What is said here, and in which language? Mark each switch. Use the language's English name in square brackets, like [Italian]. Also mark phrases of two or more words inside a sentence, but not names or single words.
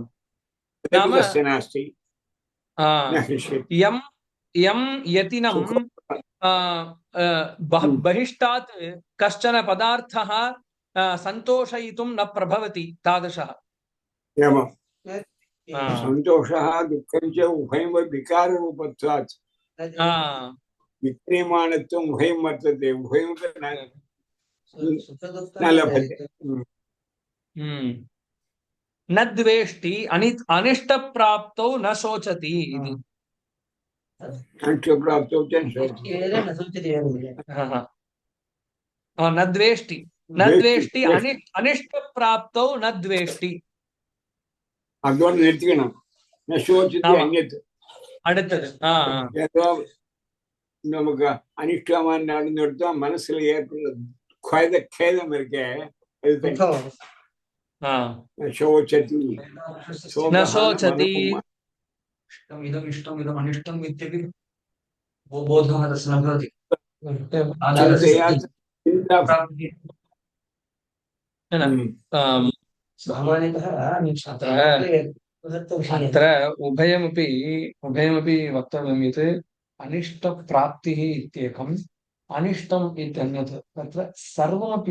[Sanskrit] नास्ति। यं यतिनं बहिष्टात् कश्चन पदार्थः सन्तोषयितुं न प्रभवति तादृशः। सन्तोष दुःखं च उभयं विकार रूपत्वात् विक्रियमाणत्वं उभयं वर्तते उभयं न लभते न द्वेष्टि अनिष्टप्राप्तौ न शोचति इति अनिष्टप्राप्तौ च न द्वेष्टि अनिष्टप्राप्तौ न द्वेष्टि [Tamil] அதோட நிறுத்திக்கணும் [Sanskrit] न शोचति अन्यत् [Tamil] அடுத்தது ஏதோ நமக்கு அனிஷ்டமா நடந்து எடுத்தா மனசுல ஏற்படுறது [Sanskrit] खेदम शोचति न शोचति इदम् इष्टम् इदम् अनिष्टम् इत्यपि बोधः तस्य न भवति अत्र उभयमपि वक्तव्यं यत् अनिष्टप्राप्तिः इत्येकम् अनिष्टम् इत्यन्यत् तत्र सर्वमपि